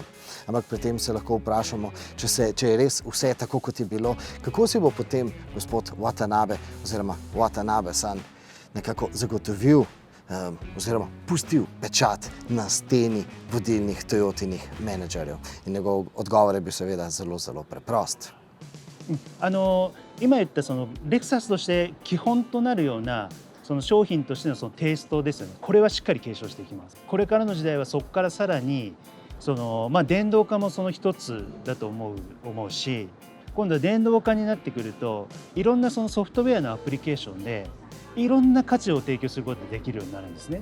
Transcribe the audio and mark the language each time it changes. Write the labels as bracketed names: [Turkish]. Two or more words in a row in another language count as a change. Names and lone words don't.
[Slovenian] Ampak pri tem se lahko vprašamo, če je res vse tako, kot je bilo, kako si bo potem gospod Watanabe oziroma Watanabe-san nekako zagotovil oziroma pustil pečat na steni vodilnih Toyotinih menedžerjev. In njegov odgovor je bil seveda zelo, zelo preprost. [Japanese] 今言ったそのレクサスとして基本となるようなその商品としてのそのテイストですよね。これはしっかり継承していきます。これからの時代はそこからさらに電動化もその一つだと思うし、今度は電動化になってくるといろんなそのソフトウェアのアプリケーションでいろんな価値を提供することができるようになるんですね。